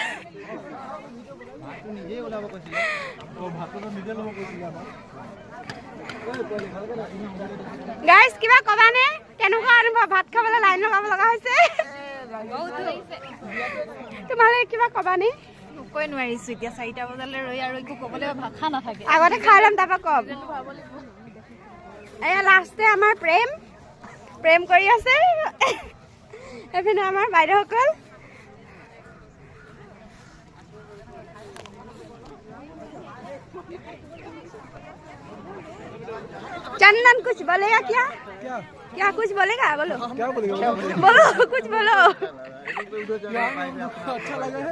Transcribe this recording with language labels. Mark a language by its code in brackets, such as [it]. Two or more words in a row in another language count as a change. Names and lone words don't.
[as] গাইস কিবা কবানে কেনেকুৱা অনুভৱ ভাত খাবলৈ লাইন লগাব লগা হৈছে তোমালে কিবা কবানে কৈ নোৱাৰিছো এতিয়া 4টা বজালৈ ৰৈ আৰু একো ক'বলৈ ভাষা নাথাকে আগতে খাই লম তাৰপৰা কম এয়া লাষ্টে আমাৰ প্ৰেম কৰি আছে এফালে আমাৰ বাইদেউসকল [hi] चंदन कुछ बोलेगा क्या क्या कुछ बोलेगा बोलो क्या बोलेगा बोलो कुछ बोलो अच्छा लगा है